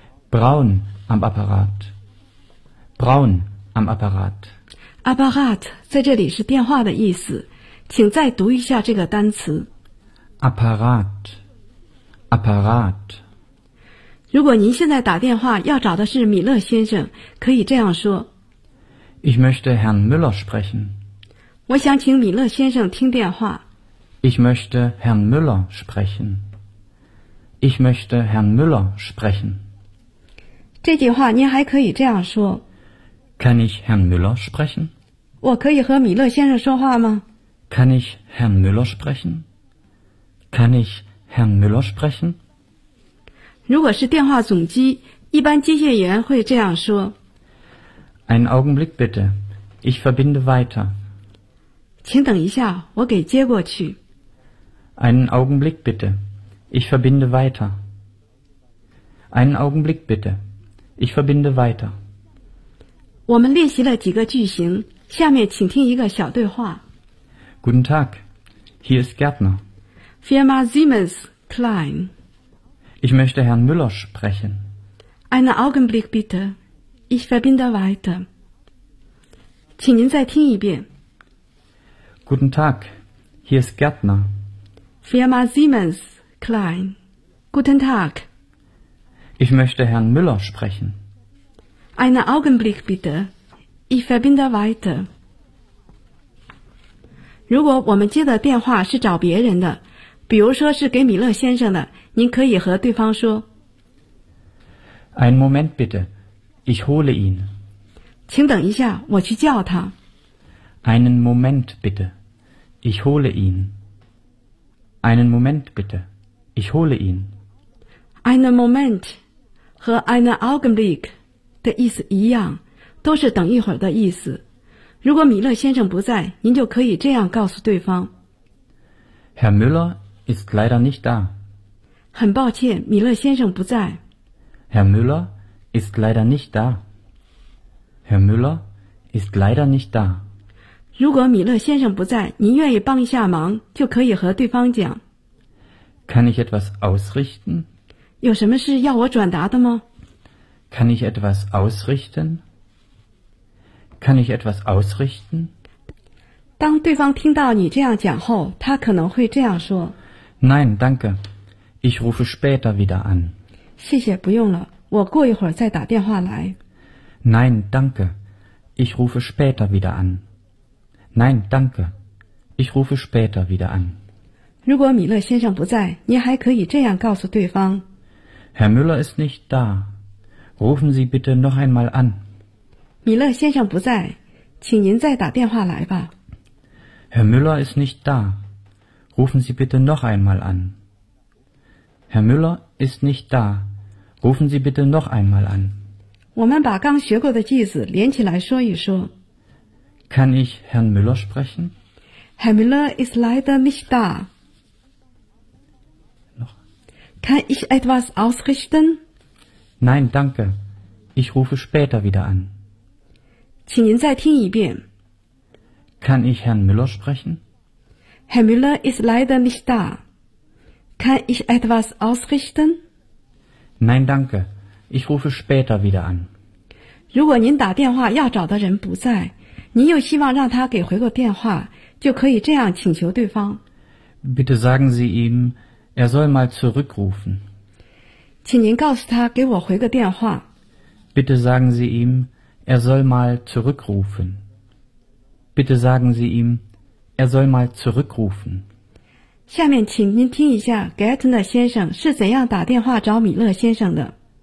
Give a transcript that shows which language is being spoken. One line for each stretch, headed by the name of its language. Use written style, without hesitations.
German: Braun am Apparat. Braun. Am Apparat.
Chinese: Apparat 在这里是电话的意思，请再读一下这个单词。
German: Apparat. Apparat.
Chinese: 如果您现在打电话要找的是米勒先生，可以这样说。
German: Ich möchte Herrn Müller sprechen.
Chinese: 我想请米勒先生听电话。
German: Ich möchte Herrn Müller sprechen. Ich möchte Herrn Müller sprechen.
Chinese: 这句话您还可以这样说。
German: Kann ich Herrn Müller sprechen?
Chinese: 我可以和米勒先生说话吗?
German: Kann ich Herrn Müller sprechen? Kann ich Herrn Müller sprechen?
Chinese: 如果是电话总机，一般接线员会这样说。
German: Einen Augenblick bitte. Ich verbinde weiter.
Chinese: 请等一下，我给接过去。
German: Einen Augenblick bitte. Ich verbinde weiter. Einen Augenblick bitte. Ich verbinde weiter.
Chinese: 我们练习了几个句型，下面请听一个小对话。
German: Guten Tag. Hier ist Gärtner. Firma Siemens Klein. Ich möchte Herrn Müller sprechen. Einen Augenblick bitte. Ich verbinde weiter.
Chinese: 请您再听一遍。
German: Guten Tag. Hier ist Gärtner. Firma Siemens Klein. Guten Tag. Ich möchte Herrn Müller sprechen. Einen Augenblick bitte. Ich verbinde weiter.
Chinese: 如果我们接的电话是找别人的，比如说是给米勒先生的，您可以和对方说
German: Ein Moment bitte, ich hole ihn.
Chinese: 请等一下，我去叫他。
German: Einen Moment bitte, ich hole ihn. Einen Moment bitte, ich hole ihn. Einen Moment
Chinese: 和
German: einen Augenblick
Chinese: 的意思一样，都是等一会儿的意思。如果米勒先生不在，您就可以这样告诉对方。
German: Herr Müller ist leider nicht da.
Chinese: 很抱歉，米勒先生不在。
German: Herr Müller ist leider nicht da. Herr Müller ist leider nicht da.
Chinese: 如果米勒先生不在，您愿意帮一下忙，就可以和对方讲。
German: Kann ich etwas ausrichten?
Chinese: 有什么事要我转达的吗？
German: Kann ich etwas ausrichten? Kann ich etwas ausrichten?
Chinese: 当对方听到你这样讲后，他可能会这样说。
German: Nein, danke. Ich rufe später wieder an.
Chinese: 谢谢，不用了，我过一会儿再打电话来。
German: Nein, danke. Ich rufe später wieder an. Nein, danke. Ich rufe später wieder an.
Chinese: 如果米勒先生不在，您还可以这样告诉对方。
German: Herr Müller ist nicht da. Rufen Sie bitte noch einmal an.
Chinese: 米勒先生不在，请您再打电话来吧。
German: Herr Müller ist nicht da. Rufen Sie bitte noch einmal an. Herr Müller ist nicht da. Rufen Sie bitte noch einmal an.
Chinese: 我们把刚学过的句子连起来说一说。
German: Kann ich Herrn Müller sprechen? Herr Müller ist leider nicht da. Noch? Kann ich etwas ausrichten? Nein, danke. Ich rufe später wieder an.
Chinese: 请您再听一遍。
German: Kann ich Herrn Müller sprechen? Herr Müller ist leider nicht da. Kann ich etwas ausrichten? Nein, danke. Ich rufe später wieder an.
Chinese: 如果您打电话要找的人不在，您又希望让他给回个电话，就可以这样请求对方。
German: Bitte sagen Sie ihm, er soll mal zurückrufen.
Chinese: 请您告诉他给我回个电话。
German: Bitte sagen Sie ihm,Er soll mal zurückrufen. Bitte sagen Sie ihm, er soll mal zurückrufen.
Chinese: 下面请您听一下 Gärtner 先生是怎样打电话找米勒先生的。